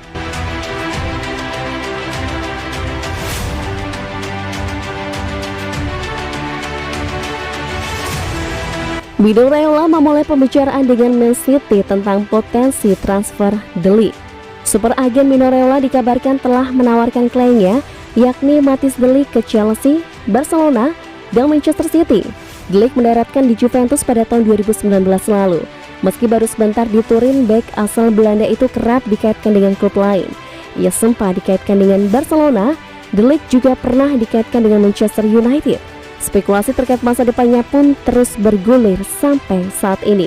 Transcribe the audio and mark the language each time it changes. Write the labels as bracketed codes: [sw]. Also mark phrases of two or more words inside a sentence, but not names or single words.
[id] Mino Raiola memulai pembicaraan dengan Man City tentang potensi transfer De Ligt. Super agen Mino Raiola dikabarkan telah menawarkan kliennya, yakni Matthijs De Ligt ke Chelsea, Barcelona, dan Manchester City. De Ligt mendaratkan di Juventus pada tahun 2019 lalu. Meski baru sebentar di Turin, bek asal Belanda itu kerap dikaitkan dengan klub lain. Ia sempat dikaitkan dengan Barcelona. De Ligt juga pernah dikaitkan dengan Manchester United. Spekulasi terkait masa depannya pun terus bergulir sampai saat ini.